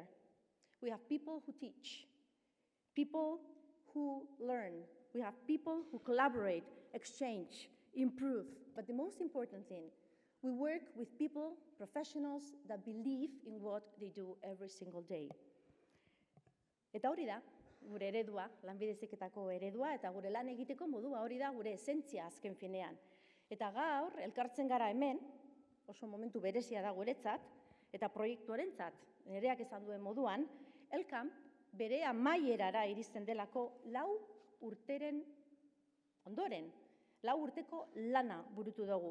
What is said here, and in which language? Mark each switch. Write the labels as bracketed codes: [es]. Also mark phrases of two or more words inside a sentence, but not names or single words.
[en] We have people who teach, people who learn, we have people who collaborate, exchange, improve. But the most important thing, we work with people, professionals that believe in what they do every single day. [eu] Eta hori da, gure eredua, lanbide heziketako eredua, eta gure lan egiteko modua hori da gure esentzia azken finean. Eta gaur, elkartzen gara hemen, oso momentu berezia da guretzat, eta proiektuarentzat, nereak esan duen moduan, LCAMP bere amaierara iristen delako 4 urteren ondoren, 4 urteko lana burutu dugu.